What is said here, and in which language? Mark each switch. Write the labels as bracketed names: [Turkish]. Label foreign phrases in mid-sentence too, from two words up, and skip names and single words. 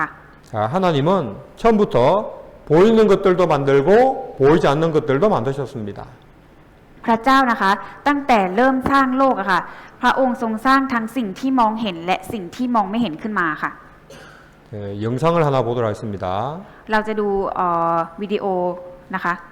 [Korean] 자, 하나님은 처음부터 보이는 것들도 만들고 보이지 않는 것들도 만드셨습니다. [Thai] พระเจ้านะคะตั้งแต่เริ่มสร้างโลกอะค่ะพระองค์ทรงสร้างทั้งสิ่งที่มองเห็นและสิ่งที่มองไม่เห็นขึ้นมาค่ะ [Korean] 영상을 하나 보도록 하겠습니다. [Thai] เราจะดูวิดีโอนะคะ